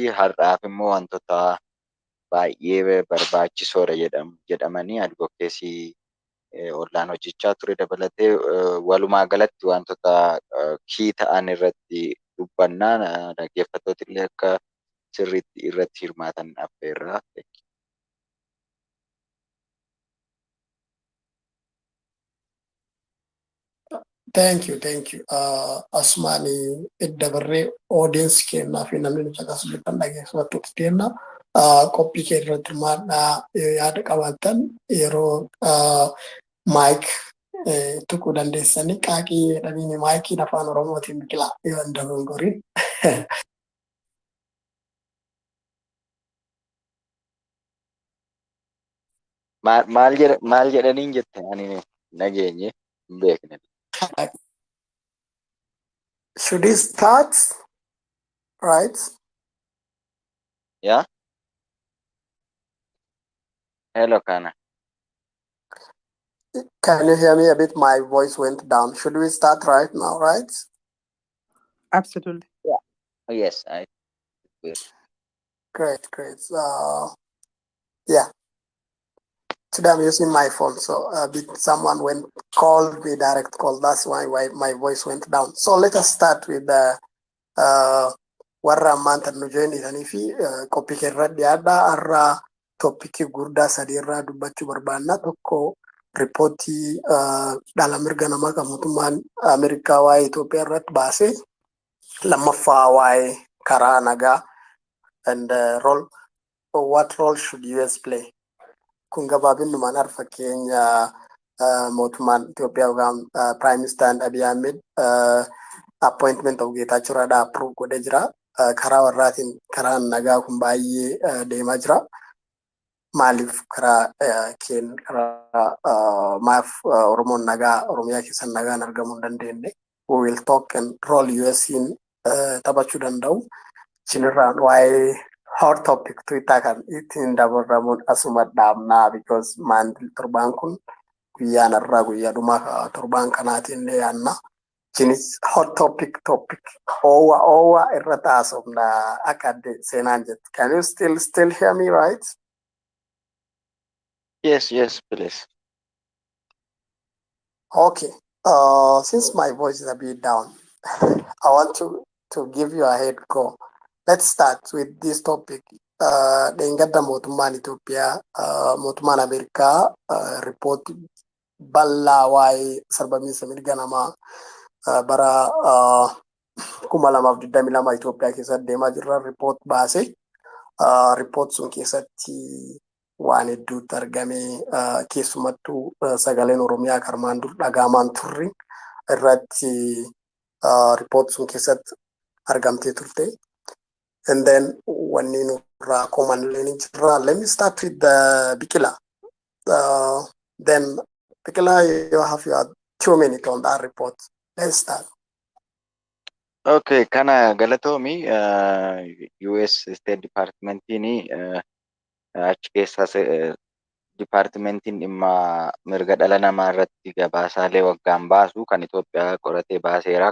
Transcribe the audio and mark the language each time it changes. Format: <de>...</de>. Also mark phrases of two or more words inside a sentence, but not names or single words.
<om>Har'aaf immoo wantoota baay'ee barbaachisoodha jedhamanii advokeesii Ollaan hojjechaa ture dabalatee walumaa galatti wantoota kii ta'an irratti dubbannaa dhaggeeffattooti illee akka sirriitti irratti hirmaatan affeerra.</om> <en>Thank you, thank you.</en> <om>Asmani dabarree audience kennaa fi namni nuti akkasumas dhaggeeffatu kenna. Qophii kee irratti hirmaadhaa yaada qabaatan yeroo mic tuquu dandeessanii qaaqii jedhanii maayikiin afaan Oromootiin biqilaa yoo hin dogongoriin. Maal jedhaniin jette ani nageenye hin beekne.</om> <en>Should we start? Right? Yeah? Hello, Kana. Can you hear me a bit? My voice went down. Should we start right now, right? Absolutely. Yeah. Oh, yes, I will. Great, great. Yeah. Today I'm using my phone, so a bit someone went called me direct call. That's why my voice went down. So let us start with the</en> <om>warra ammaanta nu joinitanii fi qophii irratti yaada har'a tooppikii guddaa sadii irraa dubbachuu barbaanna. Tokko riipootii dhala mirga namaa kan mootummaan Ameerikaa waa'ee Itoophiyaa irratti baase. Lammaffaa waa'ee karaa nagaa</om> <en>and what role should US play?</en> <om>Kun gabaabinnumaan har'a fakkeenya mootummaan Itoophiyaa yookaan Prime Minister Abiy Ahmed</om> <en>appointment of</en> <om>Geetaachoo Raddaa approve godhee jira. Karaa warraatiin karaan nagaa kun baay'ee deemaa jira. Maaliif karaa maaf Oromoon nagaa Oromiyaa keessa nagaan argamuu hin dandeenye?</om> <en>We will talk and role US'n</en> <om>taphachuu danda'u. Chinirraan waa'ee</om> <en>hot topic</en> <om>Twitter kan ittiin dabarramuun asuma dhaabnaa because maandil torbaan kun guyyaan irraa guyyaa dhumaa torbaan kanaatiin illee yaanna. Chinis</om> <en>hot topic</en> <om>owa irra taasofna akka seenaan jetti.</om> <en>Can you still hear me, right? Yes, please. Okay. Since my voice is a bit down, I want to give you a head go. Let's start with this topic.</en> <om>Dheengadda mootummaan Itoophiyaa, mootummaan Ameerikaa report bal'aa waa'ee sarbamiinsa mirga namaa bara 2022 Itoophiyaa keessatti deemaa jirra report baase. Report sun keessatti waan hedduutti argame keessumattuu sagaleen Oromiyaa karmaan dur dhagaamaan turre irratti report sun keessatti argamtee turte.</om> <en>And then when you common learning, let me start with the Bikila. Then Bikila, you have your 2 minutes on that report. Let's start.</en> <om>Okay, kana galatoomi US State Department ini achi keessaa Departmentiin dhimma mirga dhala namaa irratti gabaasaalee waggaan baasu kan Itoophiyaa qoratee baaseera.</om>